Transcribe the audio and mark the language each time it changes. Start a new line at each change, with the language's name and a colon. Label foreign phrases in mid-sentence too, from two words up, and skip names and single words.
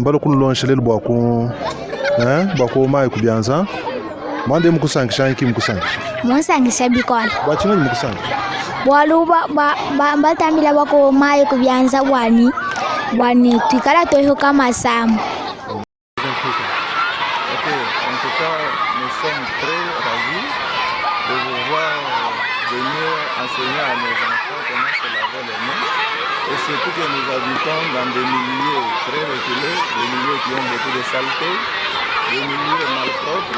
Luba-Lulua: mbalo kunlongesha lelo bwa ku bwa ko mayi kubyanza mande mukusangisha iki mukusangisha musangisha bikola bachinga mukusangisha bwaluba batambila bako mayi kubyanza bwani twikala toihuka masama.
French: En tout cas, nous sommes très ravis de vous voir venir enseigner à nos enfants comment se laver les mains. Et surtout que nous habitons dans des milieux très reculés, des milieux qui ont beaucoup de saleté, des milieux malpropres.